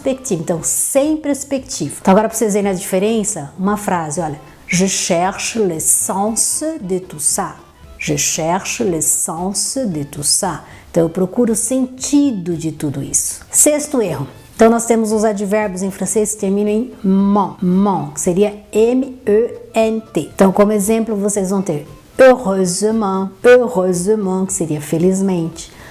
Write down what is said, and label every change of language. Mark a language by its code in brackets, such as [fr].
[pt] Então, sem perspectiva. Então, agora para vocês verem a diferença, uma frase, olha. [fr] Je cherche l'essence de tout ça. [pt] Então, eu procuro o sentido de tudo isso. Sexto erro. Então, nós temos os advérbios em francês que terminam em mon, que seria M-E-N-T. Então, como exemplo, vocês vão ter [fr] heureusement, heureusement, [pt] que seria felizmente.